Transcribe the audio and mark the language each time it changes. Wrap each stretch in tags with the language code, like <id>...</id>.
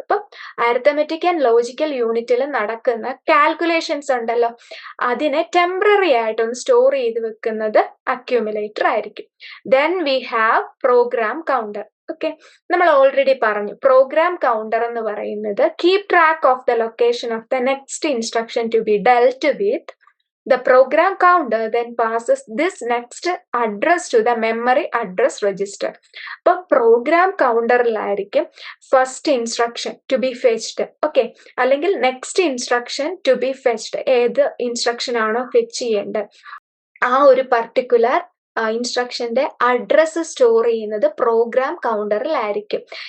<ml>അപ്പം arithmetic and logical യൂണിറ്റിൽ നടക്കുന്ന കാൽക്കുലേഷൻസ് ഉണ്ടല്ലോ, അതിനെ ടെമ്പററി ആയിട്ടൊന്ന് സ്റ്റോർ ചെയ്ത് വെക്കുന്നത് അക്യൂമുലേറ്റർ ആയിരിക്കും.</ml> <en>Then we have program counter. Okay,</en> <ml>നമ്മൾ ഓൾറെഡി പറഞ്ഞു പ്രോഗ്രാം കൗണ്ടർ എന്ന് പറയുന്നത്</ml> <en>Keep track of the location of the next instruction to be dealt with. The program counter then passes this next address to the memory address register.</en> <ml>അപ്പോൾ programme കൗണ്ടറിലായിരിക്കും</ml> <en>First instruction to be fetched.</en> <ml>Okay, അല്ലെങ്കിൽ</ml> <en>Next instruction to be fetched.</en> <ml>ഏത് instruction ആണോ fetch ചെയ്യേണ്ടത് ആ ഒരു particular ഇൻസ്ട്രക്ഷന്റെ address store ചെയ്യുന്നത് programme കൗണ്ടറിലായിരിക്കും.</ml>